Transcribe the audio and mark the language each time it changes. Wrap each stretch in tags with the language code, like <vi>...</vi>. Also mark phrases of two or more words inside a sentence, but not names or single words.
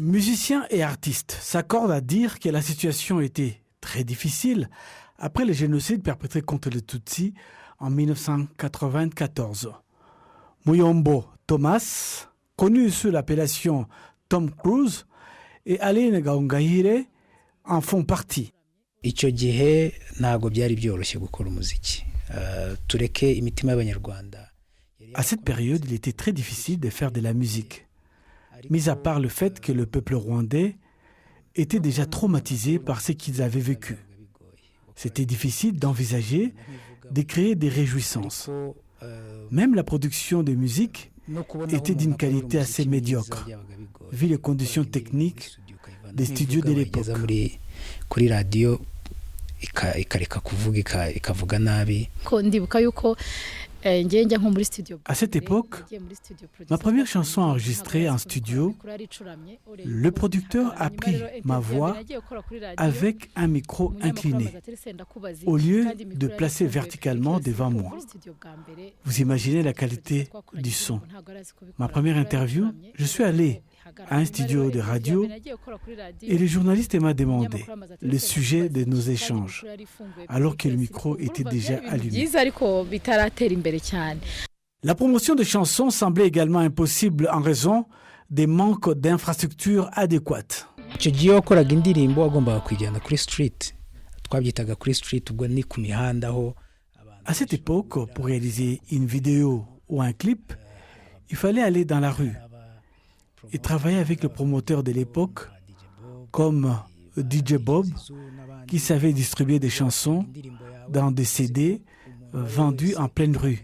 <fr>Musiciens et artistes s'accordent à dire que la situation était très difficile après le génocide perpétré contre les Tutsis en 1994. Muyombo Thomas, connu sous l'appellation Tom Cruise, et Aline Gahongayire en font partie.</fr> <rw>Icyo gihe ntago byari byoroshye gukora umuziki. Tureke imitima y'abanyarwanda.</rw> <fr>À cette période, il était très difficile de faire de la musique, mis à part le fait que le peuple rwandais était déjà traumatisé par ce qu'ils avaient vécu. C'était difficile d'envisager de créer des réjouissances. Même la production de musique était d'une qualité assez médiocre, vu les conditions techniques des studios de l'époque.</fr> <rw>Kuri radio ikareka kuvuga ikavuga nabi.</rw> <fr>À cette époque, ma première chanson enregistrée en studio, le producteur a pris ma voix avec un micro incliné, au lieu de placer verticalement devant moi. Vous imaginez la qualité du son. Ma première interview, je suis allé à un studio de radio et le journaliste m'a demandé le sujet de nos échanges, alors que le micro était déjà allumé. La promotion de chansons semblait également impossible en raison des manques d'infrastructures adéquates.</fr> <rw>Icyo gihe wakoraga indirimbo wagombaga kuyijyana kuri street. Twabyitaga kuri street, ubwo ni ku mihanda aho.</rw> <fr>À cette époque, pour réaliser une vidéo ou un clip, il fallait aller dans la rue et travailler avec le promoteur de l'époque, comme DJ Bob, qui savait distribuer des chansons dans des CD vendus en pleine rue.</fr>